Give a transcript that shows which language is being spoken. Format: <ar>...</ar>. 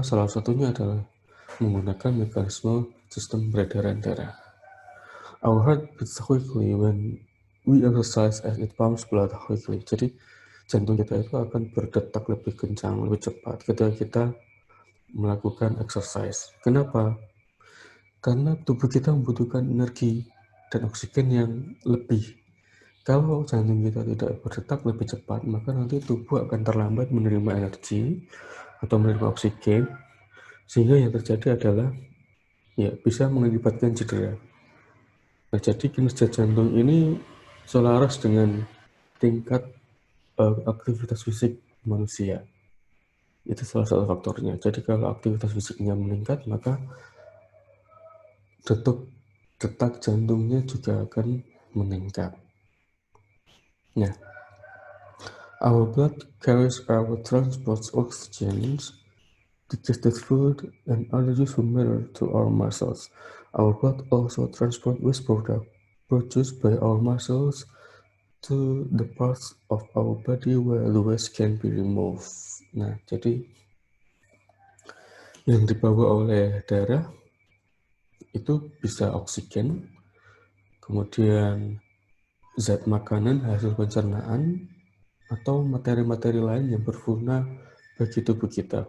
<id>Salah satunya adalah menggunakan mekanisme sistem peredaran darah.</id> <en>Our heart beats quickly when we exercise as it pumps blood quickly.</en> <id>Jadi jantung kita itu akan berdetak lebih kencang, lebih cepat ketika kita melakukan exercise. Kenapa? Karena tubuh kita membutuhkan energi dan oksigen yang lebih. Kalau jantung kita tidak berdetak lebih cepat, maka nanti tubuh akan terlambat menerima energi atau menerima oksigen, sehingga yang terjadi adalah bisa mengakibatkan cedera. Nah, jadi kinerja jantung ini selaras dengan tingkat aktivitas fisik manusia. Itu salah satu faktornya. Jadi kalau aktivitas fisiknya meningkat, maka detak jantungnya juga akan meningkat.</id> <en>Nah, our blood carries our transports oxygen, digested food, and other useful matter to our muscles. Our blood also transports waste product produced by our muscles to the parts of our body where the waste can be removed.</en> <id>Nah, jadi yang dibawa oleh darah itu bisa oksigen, kemudian zat makanan hasil pencernaan, atau materi-materi lain yang berguna bagi tubuh kita.</id>